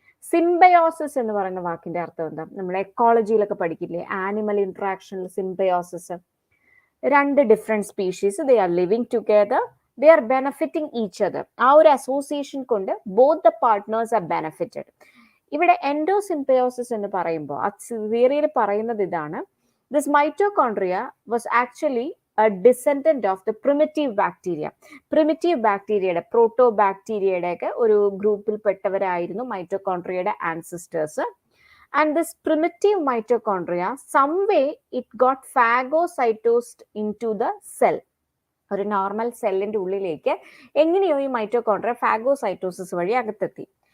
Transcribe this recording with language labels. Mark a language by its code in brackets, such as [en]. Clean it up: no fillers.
[ml] Symbiosis എന്ന് പറയുന്ന വാക്കിന്റെ അർത്ഥം എന്താ? നമ്മൾ എക്കോളജിയിലൊക്കെ പഠിക്കില്ലേ, ആനിമൽ ഇന്ററാക്ഷനിൽ സിംബയോസിസ്. [en] രണ്ട് different species, they are living together, they are benefiting each other. [ml] ആ ഒരു അസോസിയേഷൻ കൊണ്ട് [en] Both the partners are benefited. [ml] ഇവിടെ എൻഡോസിംബയോസിസ് എന്ന് പറയുമ്പോൾ ആ തിയറിയിൽ പറയുന്നത് ഇതാണ്: [en] this mitochondria was actually a descendant of the primitive bacteria. [ml] Primitive bacteria, proto-bacteria ഒക്കെ ഒരു ഗ്രൂപ്പിൽ പെട്ടവരായിരുന്നു മൈറ്റോകോൺട്രിയയുടെ ancestors. [en] And this primitive mitochondria, some way it got phagocytosed into the cell. [ml] ഒരു നോർമൽ സെല്ലിന്റെ ഉള്ളിലേക്ക് എങ്ങനെയോ ഈ മൈറ്റോകോൺട്രിയ ഫാഗോസൈറ്റോസിസ് വഴി അകത്തെത്തി.